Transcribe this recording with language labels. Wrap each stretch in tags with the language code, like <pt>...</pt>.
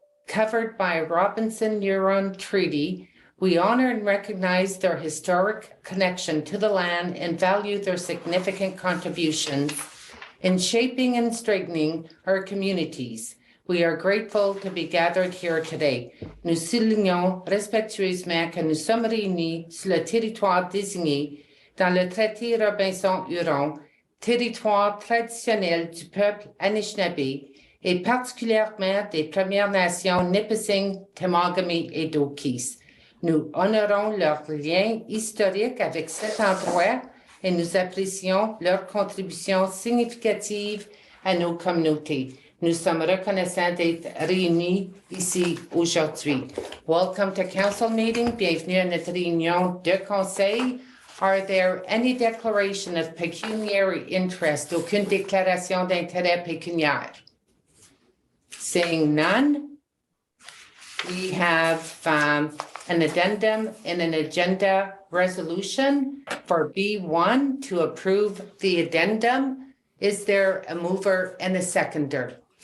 <en>Covered by a Robinson-Huron Treaty, we honor and recognize their historic connection to the land and value their significant contributions in shaping and strengthening our communities. We are grateful to be gathered here today.</en> <fr>Nous soulignons respectueusement que nous sommes réunis sur le territoire désigné dans le traité Robinson-Huron, territoire traditionnel du peuple Anishinaabe, et particulièrement des Premières Nations Nipissing, Temagami et Dokis. Nous honorons leur lien historique avec cet endroit et nous apprécions leur contribution significative à nos communautés. Nous sommes reconnaissants d'être réunis ici aujourd'hui.</fr> <en>Welcome to council meeting.</en> <fr>Bienvenue à notre réunion de conseil.</fr> <en>Are there any declaration of pecuniary interest?</en> <fr>Aucune déclaration d'intérêt pécuniaire?</fr> <en>Seeing none, we have an addendum and an agenda resolution for B1 to approve the addendum. Is there a mover and a seconder?</en>